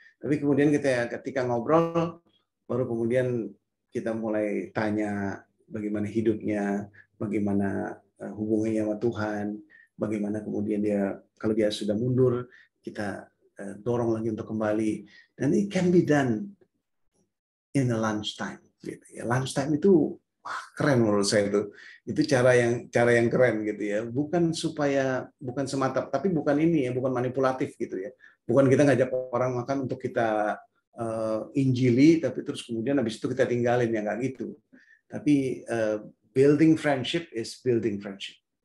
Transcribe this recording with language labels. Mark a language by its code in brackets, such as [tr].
[id] Tapi kemudian ketika ngobrol, baru kemudian kita mulai tanya bagaimana hidupnya, bagaimana hubungannya sama Tuhan, bagaimana kemudian kalau dia sudah mundur, kita dorong lagi untuk kembali. Dan [en] it can be done in a lunchtime. [id] Gitu ya. Lunchtime itu keren menurut saya itu cara yang keren gitu ya. Bukan semata, tapi bukan ini ya, bukan manipulatif gitu ya. Bukan kita ngajak orang makan untuk kita injili, tapi terus kemudian habis itu kita tinggalin, ya nggak gitu. Tapi [en] building friendship is building friendship.